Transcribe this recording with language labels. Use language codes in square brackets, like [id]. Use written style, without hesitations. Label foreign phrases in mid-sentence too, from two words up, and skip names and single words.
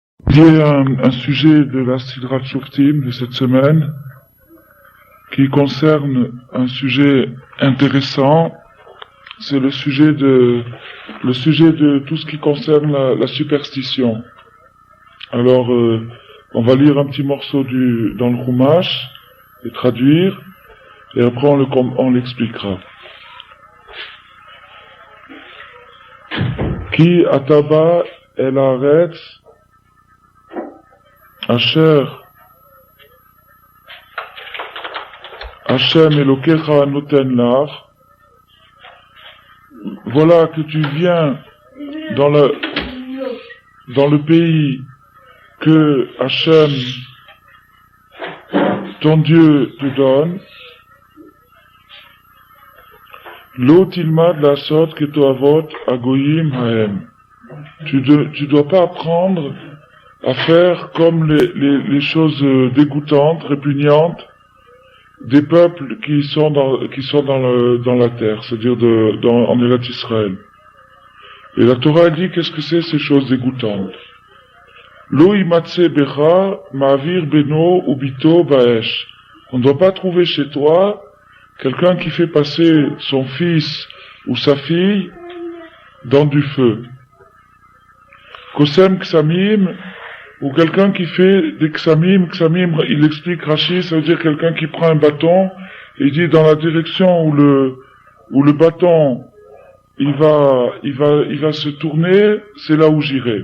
[fr] Il y a un sujet de la Sidrat Shoftim de cette semaine qui concerne un sujet intéressant. C'est le sujet de tout ce qui concerne la superstition. Alors, on va lire un petit morceau dans le Chumash et traduire, et après on l'expliquera. [he] כי אתה בא אל הארץ אשר השם אלוקיך נותן לך. [fr] Voilà que tu viens dans le pays que Hashem, ton Dieu, te donne. [he] לא תלמד לעשות כתועבת הגוים ההם. [fr] Tu dois pas apprendre à faire comme les choses dégoûtantes, répugnantes des peuples qui sont dans la terre, c'est-à-dire en Eretz Israël. Et la Torah dit qu'est-ce que c'est ces choses dégoûtantes. [he] לא ימצא בך מעביר בנו ובתו באש. [fr] On ne doit pas trouver chez toi quelqu'un qui fait passer son fils ou sa fille dans du feu. [he] קוסם קסמים, [fr] ou quelqu'un qui fait des ksamim, il explique Rashi, ça veut dire quelqu'un qui prend un bâton, et il dit dans la direction où le bâton, il va se tourner, c'est là où j'irai.